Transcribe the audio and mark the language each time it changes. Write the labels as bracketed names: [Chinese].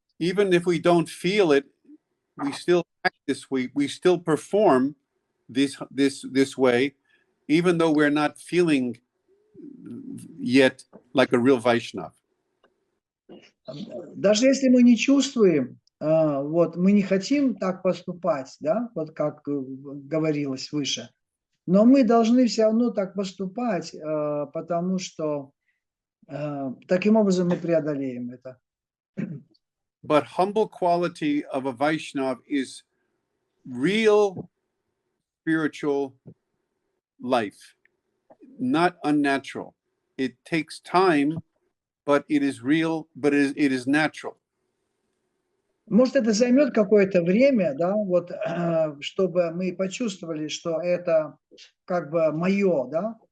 [English] Even if we don't feel it, we still act this way. We still perform this way, even though we're not feeling yet like a real Vaishnav. [Russian] Даже если мы не чувствуем, мы не хотим так поступать, да, вот как говорилось выше, но мы должны все равно так поступать, потому что таким образом мы преодолеем это. [English] But humble quality of a Vaishnav is real spiritual life, not unnatural. It takes time, but it is real, but it is natural. [Russian] Может, это займет какое-то время, да, вот, чтобы мы почувствовали, что это как бы мое, да.